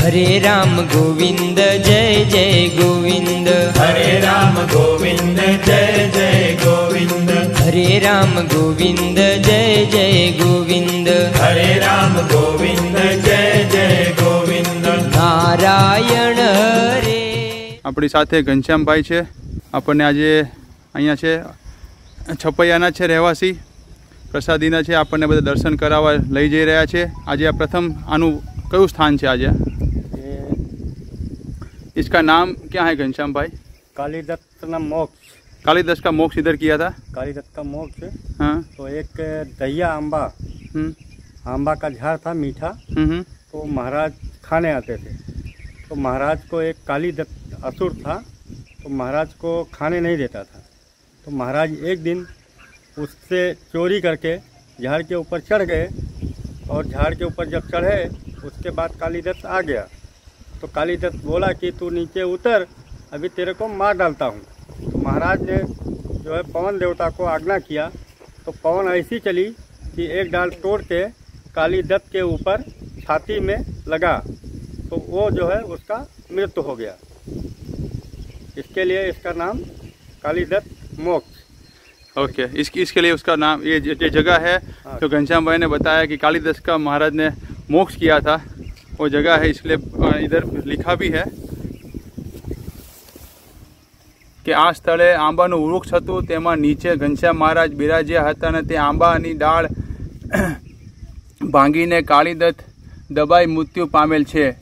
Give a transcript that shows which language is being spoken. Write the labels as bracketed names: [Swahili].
[Hindi] हरे राम गोविंद जय जय गोविंद। हरे राम गोविंद जय जय गोविंद। हरे राम गोविंद जय जय गोविंद। हरे राम गोविंद जय जय गोविंद। नारायण हरे। [Gujarati] આપણી સાથે ઘનશ્યામભાઈ છે, આપણને આજે અહીંયા છે છપૈયાના છે રહેવાસી, પ્રસાદીના છે, આપણને બધા દર્શન કરાવવા લઈ જઈ રહ્યા છે। આજે આ પ્રથમ આનું કયું સ્થાન છે આજે? [Hindi] इसका नाम क्या है घनश्याम भाई? कालीदत्त ना मोक्ष। कालीदत्त का मोक्ष इधर किया था? कालीदत्त का मोक्ष। हाँ। तो एक दहिया आंबा, आंबा का झाड़ था मीठा, तो महाराज खाने आते थे। तो महाराज को एक कालीदत्त असुर था, तो महाराज को खाने नहीं देता था। तो महाराज एक दिन उससे चोरी करके झाड़ के ऊपर चढ़ गए, और झाड़ के ऊपर जब चढ़े उसके बाद कालीदत्त आ गया। तो कालीदत्त बोला कि तू नीचे उतर, अभी तेरे को मार डालता हूँ। तो महाराज ने जो है पवन देवता को आज्ञा किया, तो पवन ऐसी चली कि एक डाल तोड़ के कालीदत्त के ऊपर छाती में लगा, तो वो जो है उसका मृत्यु हो गया। इसके लिए इसका नाम कालीदत्त मोक्ष। ओके, इसके लिए उसका नाम ये जगह है। हाँ। तो घनश्याम भाई ने बताया कि कालीदत्त का महाराज ने मोक्ष किया था, वो जगह है, इसलिए इधर लिखा भी है [Gujarati] કે આ સ્થળે આંબાનું વૃક્ષ હતું, તેમાં નીચે ઘનશ્યામ મહારાજ બિરાજ્યા હતા અને તે આંબાની ડાળ ભાંગીને કાળીદત્ત દબાઈ મૃત્યુ પામેલ છે।